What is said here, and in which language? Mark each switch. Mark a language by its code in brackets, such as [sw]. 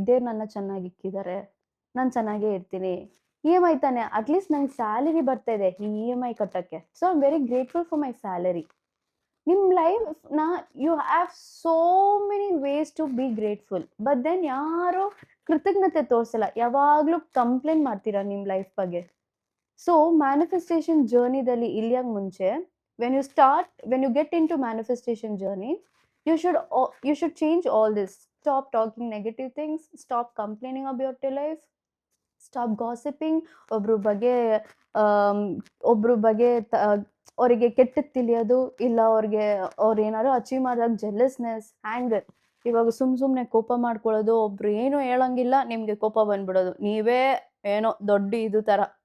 [kn] ದೇವ್ರು ನನ್ನ ಚೆನ್ನಾಗಿ ಇಕ್ಕಿದ್ದಾರೆ, ನಾನು ಚೆನ್ನಾಗೇ ಇರ್ತೀನಿ. EMI ತಾನೆ, ಅಟ್ಲೀಸ್ಟ್ ನಂಗೆ ಸ್ಯಾಲರಿ ಬರ್ತಾ ಇದೆ ಈ EMI ಕಟ್ಟಕ್ಕೆ. [en] So I am very grateful for my salary. [kn] ನಿಮ್ಮ ಲೈಫ್ನ [en] You have so many ways to be grateful. [kn] But then ಯಾರು ಕೃತಜ್ಞತೆ ತೋರಿಸಲ್ಲ, ಯಾವಾಗಲೂ ಕಂಪ್ಲೇಂಟ್ ಮಾಡ್ತೀರಾ ನಿಮ್ಮ ಲೈಫ್ ಬಗ್ಗೆ. [en] so [kn] ಮ್ಯಾನಿಫೆಸ್ಟೇಷನ್ ಜರ್ನಿದಲ್ಲಿ ಇಳಿಯೋಕೆ ಮುಂಚೆ, [en] when you get into manifestation journey, you should change all this. Stop talking negative things, stop complaining about your life, stop gossiping. [kn] ಒಬ್ರ ಬಗ್ಗೆ am, ಒಬ್ರ ಬಗ್ಗೆ ಅವರಿಗೆ ಕೆಟ್ಟದ್ದು ತಿಳಿಯೋದು, ಇಲ್ಲ ಅವ್ರಿಗೆ ಅವ್ರು ಏನಾದ್ರು ಅಚೀವ್ ಮಾಡಿದಾಗ ಜೆಲಸ್ನೆಸ್, ಆ್ಯಂಗರ್. ಇವಾಗ ಸುಮ್ಮನೆ ಕೋಪ ಮಾಡ್ಕೊಳ್ಳೋದು, ಒಬ್ರು ಏನು ಹೇಳಂಗಿಲ್ಲ ನಿಮ್ಗೆ ಕೋಪ ಬಂದ್ಬಿಡೋದು, ನೀವೇ ಏನೋ ದೊಡ್ಡ ಇದು ತರ.